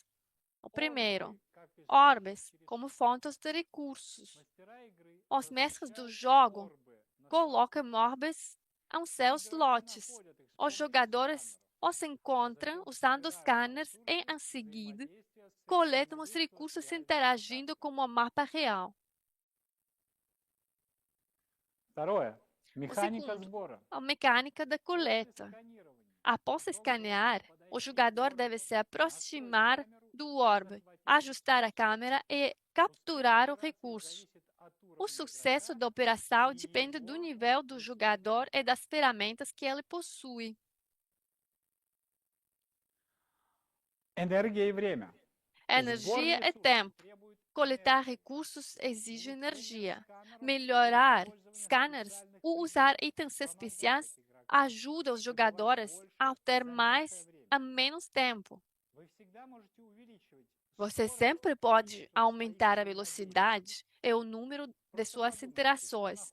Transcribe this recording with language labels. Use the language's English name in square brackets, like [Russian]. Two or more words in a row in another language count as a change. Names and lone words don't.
[Portuguese] O primeiro, orbes como fontes de recursos. Os mestres do jogo colocam orbes em seus lotes. Os jogadores os encontram usando scanners e, em seguida, coletam os recursos interagindo com o mapa real. [Russian] второе – механика [Portuguese] segundo, [Russian] сбора. [Portuguese] A mecânica da coleta. Após escanear, o jogador deve se aproximar do orbe, ajustar a câmera e capturar o recurso. O sucesso da operação depende do nível do jogador e das ferramentas que ele possui. [Russian] Энергия и время. [Portuguese] Energia e tempo. Coletar recursos exige energia. Melhorar scanners ou usar itens especiais ajuda os jogadores a ter mais em menos tempo. Você sempre pode aumentar a velocidade e o número de suas interações.